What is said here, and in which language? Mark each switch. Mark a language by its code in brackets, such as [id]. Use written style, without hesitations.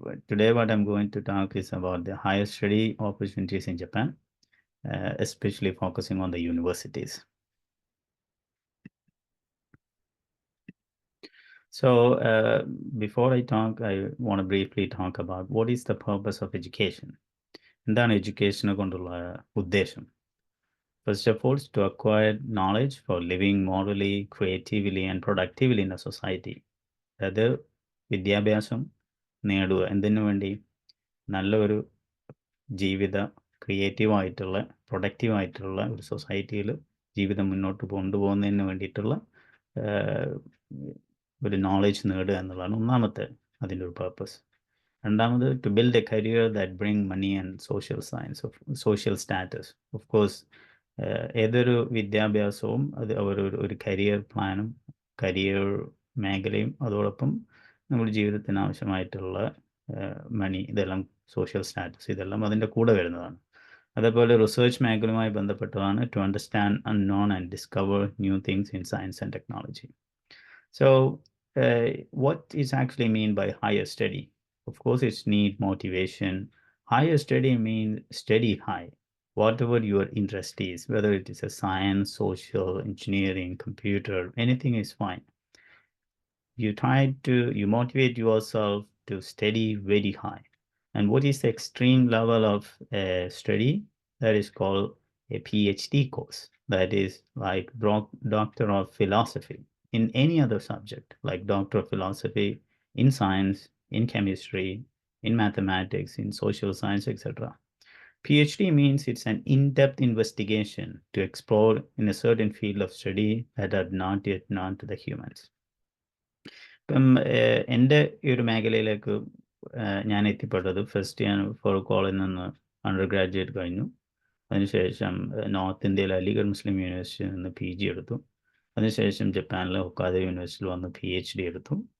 [en] Today what I'm going to talk is about the higher study opportunities in Japan, especially focusing on the universities. So before I talk, I want to briefly talk about what is the purpose of education. [ml] എന്താണ് എഡ്യൂക്കേഷനെ കൊണ്ടുള്ള ഉദ്ദേശം? [en] First of all, to acquire knowledge for living morally, creatively and productively in a society. [ml] അതായത് വിദ്യാഭ്യാസം നേടുക എന്തിനു വേണ്ടി? നല്ലൊരു ജീവിത ക്രിയേറ്റീവായിട്ടുള്ള പ്രൊഡക്റ്റീവായിട്ടുള്ള ഒരു സൊസൈറ്റിയിൽ ജീവിതം മുന്നോട്ട് കൊണ്ടുപോകുന്നതിന് വേണ്ടിയിട്ടുള്ള ഒരു നോളജ് നേടുക എന്നുള്ളതാണ് ഒന്നാമത്തെ അതിൻ്റെ ഒരു പർപ്പസ്. [en] രണ്ടാമത് to build a career that bring money and social status. [ml] Of course ഏതൊരു വിദ്യാഭ്യാസവും അത് ഒരു കരിയർ പ്ലാനും കരിയർ മേഖലയും അതോടൊപ്പം നമ്മുടെ ജീവിതത്തിന് ആവശ്യമായിട്ടുള്ള മണി, ഇതെല്ലാം സോഷ്യൽ സ്റ്റാറ്റസ്, ഇതെല്ലാം അതിൻ്റെ കൂടെ വരുന്നതാണ്. അതേപോലെ റിസർച്ച് മേഖലയുമായി ബന്ധപ്പെട്ടതാണ് [en] To understand unknown and discover new things in science and technology. So what is actually mean by higher study? Of course, it's need motivation. Higher study means study high. Whatever your interest is, whether it is a science, social, engineering, computer, anything is fine. You motivate yourself to study very high. And what is the extreme level of study? That is called a PhD course. That is like Doctor of Philosophy in any other subject, like Doctor of Philosophy in science, in chemistry, in mathematics, in social science, etc. PhD means it's an in-depth investigation to explore in a certain field of study that are not yet known to the humans. [ml] ഇപ്പം എൻ്റെ ഈ ഒരു മേഖലയിലേക്ക് ഞാൻ എത്തിപ്പെട്ടത് first ഞാൻ കോളേജിൽ നിന്ന് അണ്ടർ ഗ്രാജുവേറ്റ് കഴിഞ്ഞു. അതിനുശേഷം നോർത്ത് ഇന്ത്യയിലെ അലിഗഡ് മുസ്ലിം യൂണിവേഴ്സിറ്റിയിൽ നിന്ന് PG എടുത്തു. അതിനുശേഷം ജപ്പാനിലെ ഹൊക്കാദ യൂണിവേഴ്സിറ്റിയിൽ വന്ന് PhD എടുത്തു.